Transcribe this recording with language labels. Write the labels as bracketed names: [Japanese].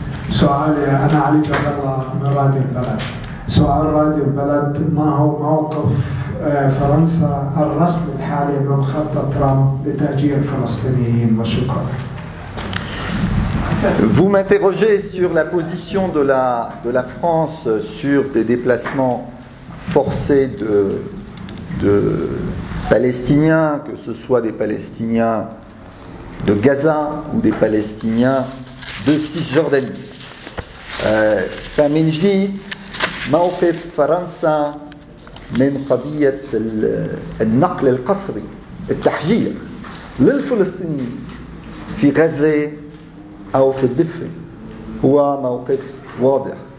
[Arabic] سؤالي أنا علي جبر الله من راديو البلد. سؤال راديو البلد ما هو موقف فرنسا الرسم الحالي من خطة ترامب لتهجير الفلسطينيين وشكرا. [French] Vous m'interrogez sur la position de la France sur des déplacements forcés de Palestiniens, que ce soit des Palestiniens de Gaza ou des Palestiniens de Cisjordanie. [Arabic] فمن جديد موقف فرنسا من قضية النقل القسري التحجير للفلسطينيين في غزة أو في الضفة هو موقف واضح.